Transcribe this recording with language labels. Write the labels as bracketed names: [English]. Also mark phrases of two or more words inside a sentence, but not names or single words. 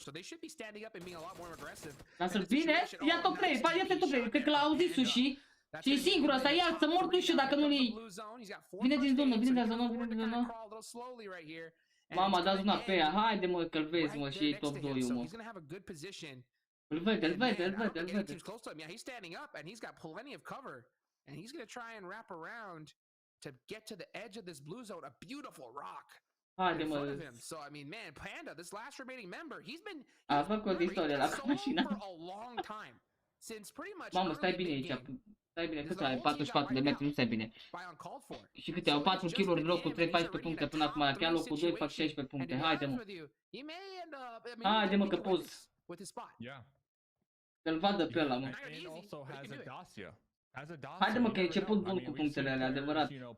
[Romanian] Lasă-l bine, ia top 3, ia top 3. Cred că l-a auzit Sushi. Și e singur asta, ia să mor tu și dacă nu-l iei. Vine din zonă, vine din zonă, vine din zonă. Mama, dați una pe ea, haide mă că-l vezi mă și iei top 2 mă. Îl vede, îl vede, îl vede, îl vede. [English] He's standing up and he's got plenty of cover. And he's going to try and wrap around to get to the edge of this blue zone. A beautiful rock in front of him. So, I mean, man, Panda, this last remaining member, he's been for a long time. Since pretty much [Romanian] Mamă, stai bine aici. Stai bine, cât are? 44 de metri, nu stai bine. Și câte au 4 kill-uri, locul 3, 14 puncte până acum. Chiar locul 2 fac 16 puncte. Haide mă. Haide mă că poți. Să-l vadă pe ăla mă. Haide mă că e început bun cu punctele alea, adevărat.